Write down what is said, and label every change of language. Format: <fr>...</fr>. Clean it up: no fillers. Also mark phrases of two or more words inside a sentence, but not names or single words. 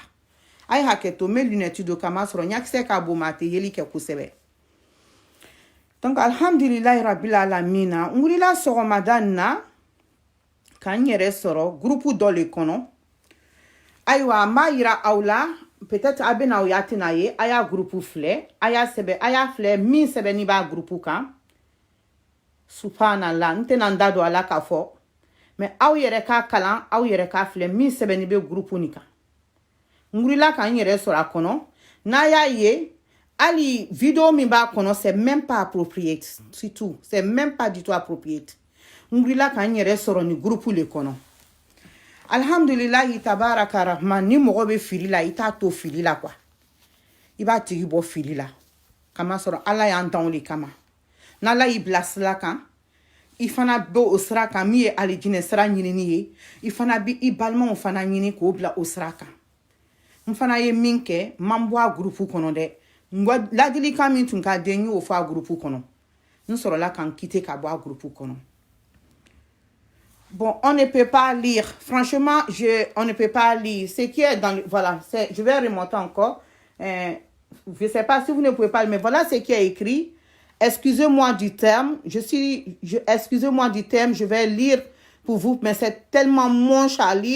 <bm>A ye hakɛto n bɛ lunette don kama sɔrɔ ɲakisɛ ka bon ma a tɛ yeli kɛ kosɛbɛ. Donc</bm> <ar>الحمد لله رب العالمين</ar> <bm>n wulila sɔgɔmada na ka n yɛrɛ sɔrɔ groupe dɔ le kɔnɔ. Ayiwa n b'a yira aw la peut-être a bɛna aw y'a tɛna ye a y'a groupe filɛ a y'a sɛbɛn a y'a filɛ min sɛbɛnni b'a groupe kan. Subhanallah n tɛna n da don a la k'a fɔ mais aw yɛrɛ k'a kalan aw yɛrɛ k'a filɛ min sɛbɛnni bɛ groupe nin kan. N wulila ka n yɛrɛ sɔrɔ a kɔnɔ n'a y'a ye ali vidéo min b'a kɔnɔ</bm> <fr>c'est même pas approprié c'est tout c'est même pas du tout approprié.</fr> <bm>N wulila ka n yɛrɛ sɔrɔ ni groupe le kɔnɔ.</bm> <ar>الحمد لله تبارك الرحمن</ar> <bm>ni mɔgɔ bɛ fili la i t'a to fili la quoi. I b'a tigi bɔ fili la. Kama sɔrɔ Ala y'an dan o de kama. N'Ala y'i bila sira kan i fana bɛ o sira kan min ye alijinɛ sira ɲinini ye i fana bɛ i balimaw fana ɲini k'o bila o sira kan. N fana ye min kɛ n ma bɔ a groupe kɔnɔ dɛ. Ladilikan min tun ka di n y'o fɔ a groupe kɔnɔ. N sɔrɔla ka n quitter ka bɔ a groupe kɔnɔ.</bm> <fr>Bon, on ne peut pas lire. Franchement, on ne peut pas lire. Ce qui est dans le... Voilà, je vais remonter encore. Je ne sais pas si vous ne pouvez pas, mais voilà ce qui est écrit. Excusez-moi du terme. Excusez-moi du terme, je vais lire pour vous, mais c'est tellement moche à lire.</fr>